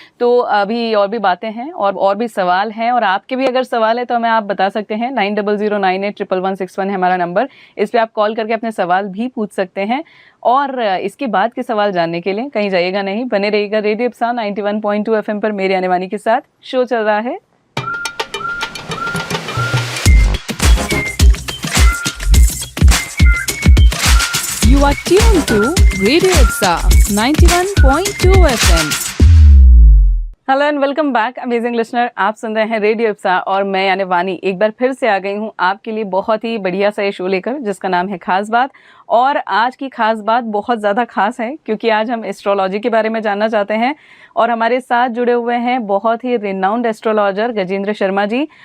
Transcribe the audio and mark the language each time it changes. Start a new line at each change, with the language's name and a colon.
Hindi: तो अभी और भी बातें हैं और भी सवाल हैं, और आपके भी अगर सवाल है तो हमें आप बता सकते हैं। 9009811161 है हमारा नंबर, इस पे आप कॉल करके अपने सवाल भी पूछ सकते हैं। और इसके बाद के सवाल जानने के लिए कहीं जाइएगा नहीं, बने रहिएगा रेडियो इप्सा 91.2 FM पर मेरे आने वानी के साथ। शो चल रहा है
English: You are tuned to Radio Ipsa 91.2 FM. Hello and welcome back amazing listener,
Hindi: आप सुन रहे हैं रेडियो इप्सा और मैं यानी वानी एक बार फिर से आ गई हूँ आपके लिए बहुत ही बढ़िया सा ये शो लेकर, जिसका नाम है खास बात। और आज की खास बात बहुत ज़्यादा खास है, क्योंकि आज हम एस्ट्रोलॉजी के बारे में जानना चाहते हैं, और हमारे साथ जुड़े हुए हैं बहुत ही रिनाउंड एस्ट्रोलॉजर गजेंद्र शर्मा जी।